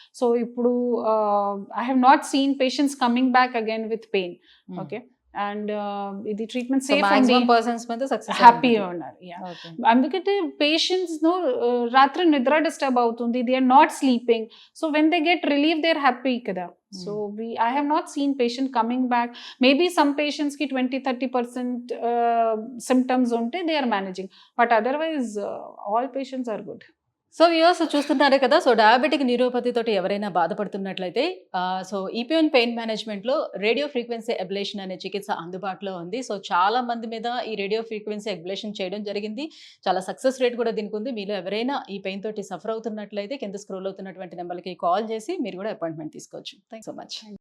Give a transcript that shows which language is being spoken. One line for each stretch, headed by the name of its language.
English: So ఇప్పుడు I have not seen patients coming back again with pain.
Telugu: Okay, and ఇది treatment safe హ్యాపీగా ఉన్నారు. అందుకంటే పేషెంట్స్ రాత్రి నిద్ర డిస్టర్బ్ అవుతుంది,
English: They are not sleeping. So when they get relief they are happy కదా. So I have not seen patient coming back.
Telugu: Maybe some patients ki 20-30% symptoms unte
English: they are managing, but otherwise all patients are good.
Telugu: So viewers చూస్తున్నారు కదా. So diabetic neuropathy తోటి ఎవరైనా బాధపడుతున్నట్లయితే so ఈపియోన్ pain మేనేజ్మెంట్లో radio frequency ablation అనే చికిత్స అందుబాటులో ఉంది. So చాలా మంది మీద ఈ రేడియో ఫ్రీక్వెన్సీ అబ్లేషన్ చేయడం జరిగింది. చాలా సక్సెస్ రేట్ కూడా దీనికి ఉంది. మీలో ఎవరైనా ఈ పెయిన్ తోటి సఫర్ అవుతున్నట్లయితే కింద స్క్రోల్ అవుతున్నటువంటి నెంబర్కి కాల్ చేసి మీరు కూడా అపాయింట్మెంట్ తీసుకోవచ్చు. Thank so much.